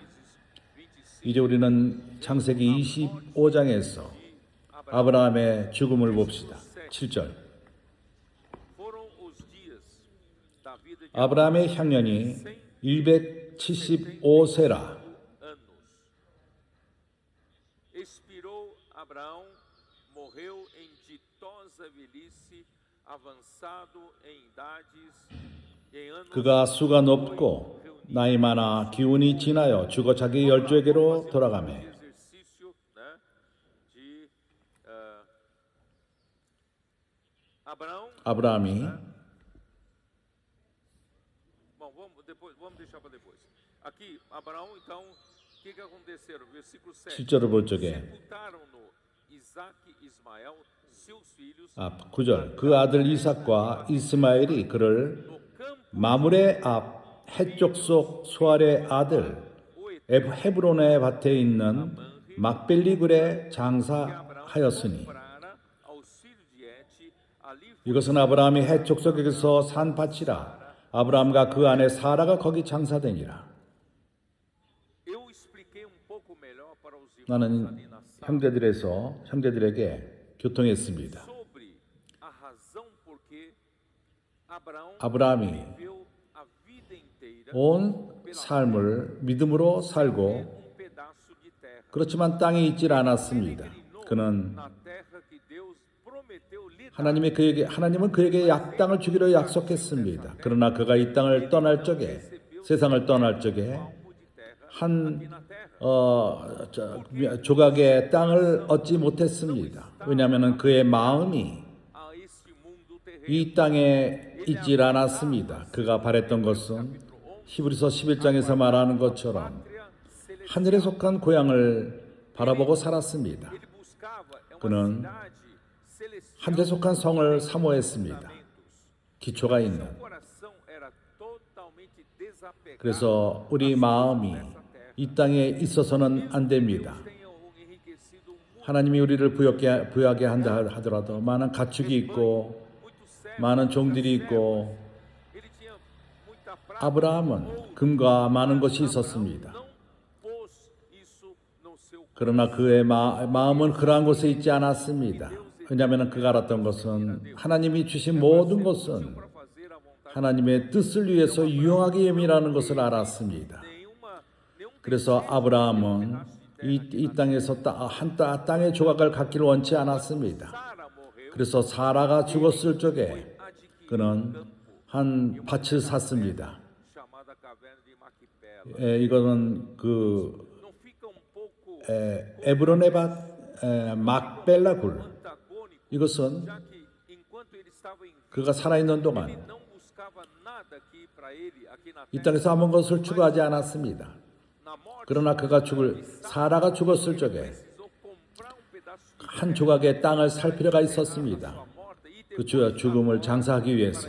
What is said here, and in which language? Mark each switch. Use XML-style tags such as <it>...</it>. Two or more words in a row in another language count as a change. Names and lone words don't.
<ko>이제 우리는 창세기 25장에서 아브라함의 죽음을 봅시다. 7절. 아브라함의 향년이 175세라.</ko> <pt>Expirou Abraão, morreu em ditosa velhice, avançado em idades, em anos</pt> <ko>그가 수가 높고 나이 많아 기운이 지나여 죽어 자기 열조에게로 돌아가매</ko> <pt>exercício, né, de Abraão.</pt> <ko>아브라함이</ko> <pt>Bom, vamos deixar para depois. Aqui, Abraão, então, o que aconteceu? Versículo 7.</pt> <ko>7절을 볼 적에</ko> <pt>Sepultaram-no Isaac e Ismael, seus filhos,</pt> <ko>9절 그 아들 이삭과 이스마엘이 그를</ko> <pt>no campo</pt> <ko>마므레 앞 해쪽 속 수알의 아들 헤브론의 밭에 있는 막벨리 굴에 장사하였으니</ko> <pt>comprara aos filhos de Et. Ali</pt> <ko>이것은 아브라함이 해쪽 속에서 산 밭이라 아브라함과 그 아내 사라가 거기 장사되니라.</ko> <pt>eu expliquei pouco melhor para os irmãos</pt> <ko>나는</ko> <pt>ali na sala</pt> <ko>형제들에게 교통했습니다.</ko> <pt>sobre a razão por que Abraão</pt> <ko>아브라함이</ko> <pt>viveu a vida inteira</pt> <ko>온 삶을 믿음으로 살고</ko> <pt>um pedaço de terra.</pt> <ko>그렇지만 땅에 있질 않았습니다. 그는</ko> <pt>Na terra que Deus prometeu lhe dar.</pt> <ko>하나님은 그에게 땅을 주기로 약속했습니다. 그러나 그가 이 땅을 떠날 적에 세상을 떠날 적에 한 조각의 땅을 얻지 못했습니다. 왜냐하면 그의 마음이</ko> <pt>A esse mundo terreno.</pt> <ko>이 땅에 있질 않았습니다. 그가 바랬던 것은 히브리서 11장에서 말하는 것처럼 하늘에 속한 고향을 바라보고 살았습니다.</ko> <pt>Ele buscava uma</pt> <ko>그는</ko> <pt>cidade celestial.</pt> <ko>하늘에 속한 성을 사모했습니다. 기초가 있는.</ko> <pt>Seu coração era totalmente desapegado.</pt> <ko>그래서 우리 마음이 이 땅에 있어서는 안 됩니다.</ko> <pt>Tenham enriquecido muito,</pt> <ko>하나님이 우리를 부유하게 한다 하더라도 많은 가축이 있고</ko> <pt>muito sério.</pt> <ko>많은 종들이 있고</ko> <pt>Ele tinha muita prata.</pt> <ko>아브라함은 금과 많은 것이 있었습니다.</ko> <pt>Não pôs isso no seu</pt> <ko>그러나 그의 마음은 그러한 곳에 있지 않았습니다. 왜냐하면 그가 알았던 것은 하나님이 주신 모든 것은</ko> <pt>para fazer a vontade.</pt> <ko>하나님의 뜻을 위해서 유용하게 예민하는 것을 알았습니다.</ko> <pt>Nenhum</pt> <ko>그래서 아브라함은 이 땅에서 땅의 조각을 갖기를 원치 않았습니다.</ko> <pt>Sara morreu.</pt> <ko>그래서 사라가 죽었을 적에</ko> <pt>Adquiriu</pt> <ko>그는 한 밭을 샀습니다.</ko> <pt>chamada caverna de Macpela.</pt> <ko>이거는</ko> <pt>Não fica pouco</pt> <ko>에브론의 밭 막벨라 굴.</ko> <pt>antagônico,</pt> <ko>이것은</ko> <pt>já que enquanto ele estava em</pt> <ko>그가 살아있는 동안</ko> <pt>não buscava nada aqui para ele aqui na</pt> <ko>이</ko> <pt>terra.</pt> <ko>땅에서 아무 것을 추구하지 않았습니다.</ko> <pt>Na morte</pt> <ko>그러나 사라가 죽었을 적에</ko> <pt>precisou comprar pedaço de</pt> <ko>한 조각의 땅을 살 필요가 있었습니다.</ko> <pt>morta e</pt> <ko>그 죽음을 장사하기 위해서.</ko>